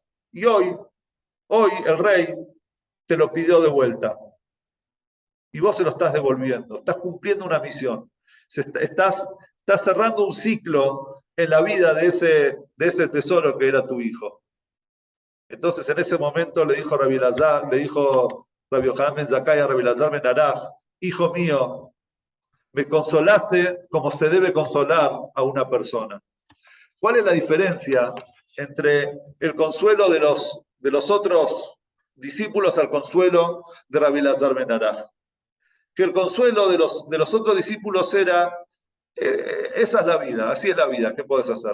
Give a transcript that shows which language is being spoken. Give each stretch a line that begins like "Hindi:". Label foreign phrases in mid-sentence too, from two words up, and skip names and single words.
Spanish: Y hoy el rey te lo pidió de vuelta. Y vos se lo estás devolviendo, estás cumpliendo una misión. Estás cerrando un ciclo en la vida de ese tesoro que era tu hijo. Entonces en ese momento le dijo Rabbi Yohanan ben Zakkai a Rabbi Elazar ben Araj: hijo mío, me consolaste como se debe consolar a una persona. ¿Cuál es la diferencia entre el consuelo de los otros discípulos al consuelo de Rabbi Elazar ben Araj? Que el consuelo de los otros discípulos era: esa es la vida, así es la vida, ¿qué puedes hacer?